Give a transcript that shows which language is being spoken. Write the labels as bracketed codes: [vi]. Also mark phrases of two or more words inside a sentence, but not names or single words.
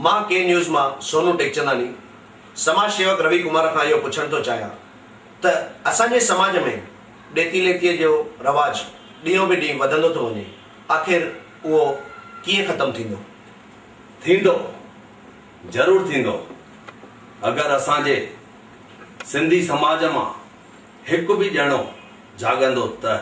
[sd] मां के न्यूज़ मां सोनू टेकचंदानी समाज सेवक रवि कुमार खां इहो पुछण थो चाहियां त असांजे समाज में ॾेती लेतीअ जो रवाज ॾींहों बि ॾींहुं वधंदो थो वञे। आख़िर उहो कीअं ख़तमु थींदो? थींदो, ज़रूरु थींदो। अगरि असांजे सिंधी समाज मां हिकु बि ॼणो जाॻंदो त।